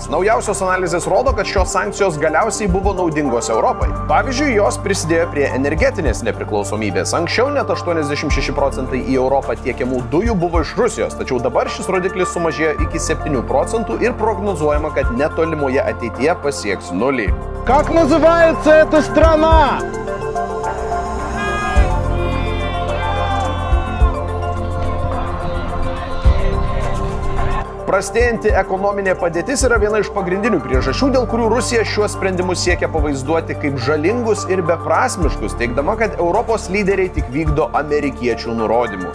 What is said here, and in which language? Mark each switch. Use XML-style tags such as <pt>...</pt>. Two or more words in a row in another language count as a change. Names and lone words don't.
<lt>Naujausios analizės rodo, kad šios sankcijos galiausiai buvo naudingos Europai. Pavyzdžiui, jos prisidėjo prie energetinės nepriklausomybės. Anksčiau net 86% į Europą tiekiamų dujų buvo iš Rusijos, tačiau dabar šis rodiklis sumažėjo iki 7% ir prognozuojama, kad netolimoje ateityje pasieks nulį.</lt> <ru>Как называется эта страна?</ru> <lt>Prastėjanti ekonominė padėtis yra viena iš pagrindinių priežasčių, dėl kurių Rusija šiuos sprendimus siekia pavaizduoti kaip žalingus ir beprasmiškus, teigdama, kad Europos lyderiai tik vykdo amerikiečių nurodymus.</lt>